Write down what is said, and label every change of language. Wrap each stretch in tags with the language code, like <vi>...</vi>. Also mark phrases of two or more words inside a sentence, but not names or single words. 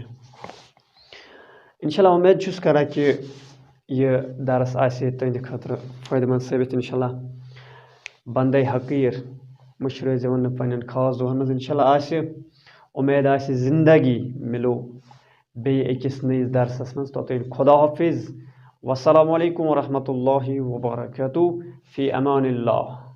<ks>انشاءاللہ اُمید چھُس کران کہ یہ درس آسہِ تُہنٛدِ خٲطرٕ فٲیدٕ منٛد ثٲبِت۔ انشاءاللہ بندے حقیٖر مٔشرٲزِون نہٕ پننٮ۪ن خاص دۄہن منٛز۔ انشاءاللہ آسہِ اُمید آسہِ زندگی مِلو بیٚیہِ أکِس نٔیِس درسس منٛز، توٚتام خدا حافظ،</ks> <ar>والسلام علیکم ورحمۃ اللہ وبرکاتہ، فی امان اللہ۔</ar>